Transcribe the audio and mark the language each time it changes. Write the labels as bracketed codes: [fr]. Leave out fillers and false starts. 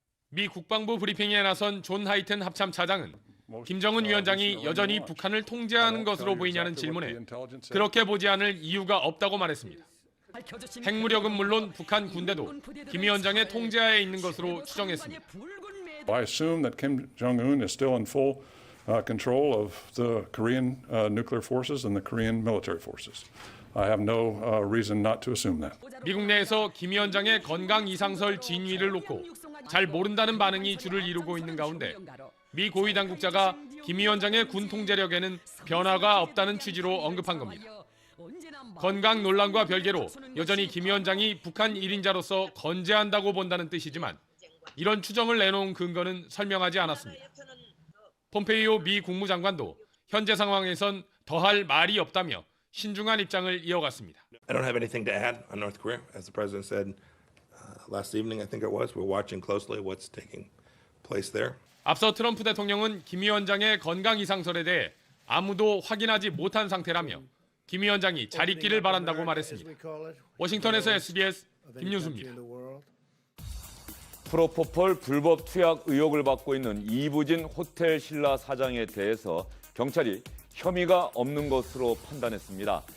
[ko] 미 국방부 브리핑에 나선 존 하이튼 합참차장은 김정은 위원장이 여전히 북한을 통제하는 것으로 보이냐는 질문에 그렇게 보지 않을 이유가 없다고 말했습니다. 핵무력은 물론 북한 군대도 김 위원장의 통제하에 있는 것으로 추정했습니다. [en] I assume that Kim Jong-un is still in full control of the Korean nuclear forces and the Korean military forces. I have no reason not to assume that. [ko] 미국 내에서 김 위원장의 건강 이상설 진위를 놓고 잘 모른다는 반응이 주를 이루고 있는 가운데 미 고위 당국자가 김 위원장의 군 통제력에는 변화가 없다는 취지로 언급한 겁니다. 건강 논란과 별개로 여전히 김 위원장이 북한 1인자로서 건재한다고 본다는 뜻이지만 이런 추정을 내놓은 근거는 설명하지 않았습니다. 폼페이오 미 국무장관도 현재 상황에선 더할 말이 없다며 신중한 입장을 이어갔습니다. [en] I don't have anything to add on North Korea. As the president said last evening, I think it was, we're watching closely what's taking place there. [ko] 앞서 트럼프 대통령은 김 위원장의 건강 이상설에 대해 아무도 확인하지 못한 상태라며 김 위원장이 잘 있기를 바란다고 말했습니다. 워싱턴에서 SBS 김윤수입니다. 프로포폴 불법 투약 의혹을 받고 있는 이부진 호텔 신라 사장에 대해서 경찰이 혐의가 없는 것으로 판단했습니다.